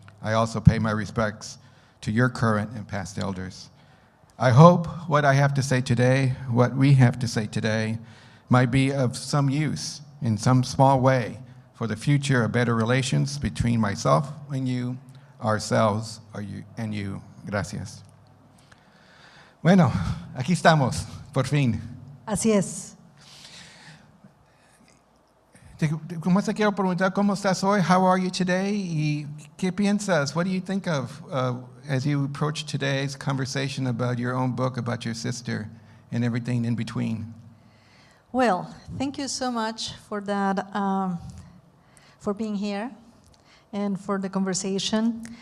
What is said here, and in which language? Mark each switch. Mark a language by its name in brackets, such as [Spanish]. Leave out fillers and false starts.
[English] I also pay my respects to your current and past elders. I hope what I have to say today, what we have to say today, might be of some use in some small way for the future of better relations between myself and you, ourselves and you. [Spanish] Gracias. Bueno, aquí estamos, por fin. Así es. Como te quiero preguntar, ¿cómo estás hoy? [English] How are you today? [Spanish] ¿Y qué piensas? [English] What do you think of as you approach today's conversation about your own book, about your sister, and everything in between? Well, thank you so much for that, for being here and for the conversation.